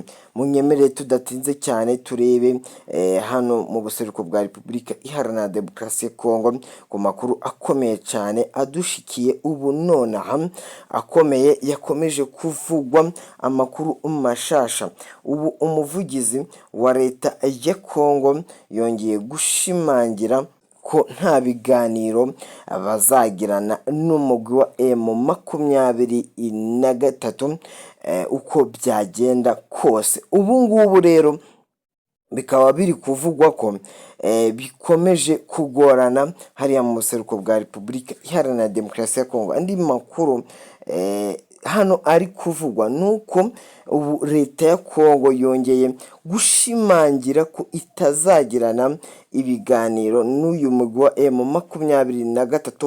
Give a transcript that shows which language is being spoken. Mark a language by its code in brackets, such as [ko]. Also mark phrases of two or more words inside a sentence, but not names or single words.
[rn] Munyemerere tudatinze cyane turebe hano mu buseruko bwa Repubulika Iharanira Demokarasi ya Kongo ku makuru akomeye cyane adushikiye ubu nonaha, akomeye yakomeje kuvugwa, amakuru mashasha. Ubu umuvugizi wa leta ya Kongo yongeye gushimangira ko nta biganiro bazagirana n'umugwi wa M23 uko byagenda kose. Ubu ngubu rero bikaba biri kuvugwa ko bikomeje kugorana hariya mu buseruko bwa Repubulika Iharanira Demokarasi ya Kongo. Andi makuru hano ari kuvugwa nuko ubu leta ya Kongo yongeye gushimangira ko itazagirana ibiganiro n'uyu mugwi wa M23.